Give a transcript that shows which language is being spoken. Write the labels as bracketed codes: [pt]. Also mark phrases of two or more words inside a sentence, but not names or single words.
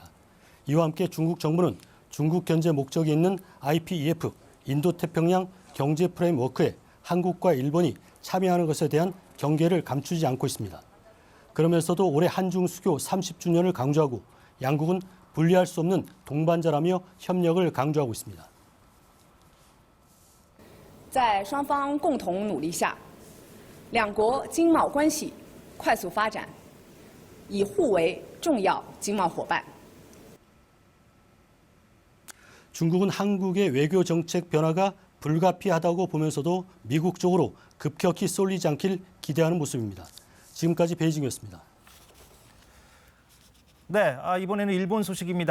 [ko] 이와 함께 중국 정부는 중국 견제 목적이 있는 IPEF, 인도태평양 경제 프레임워크에 한국과 일본이 참여하는 것에 대한 경계를 감추지 않고 있습니다. 그러면서도 올해 한중 수교 30주년을 강조하고 양국은 분리할 수 없는 동반자라며 협력을 강조하고 있습니다. [zh] 在双方共同努力下，两国经贸关系快速发展，以互为重要经贸伙伴。 [ko] 중국은 한국의 외교 정책 변화가 불가피하다고 보면서도 미국 쪽으로 급격히 쏠리지 않길 기대하는 모습입니다. 지금까지 베이징이었습니다. 네, 이번에는 일본 소식입니다.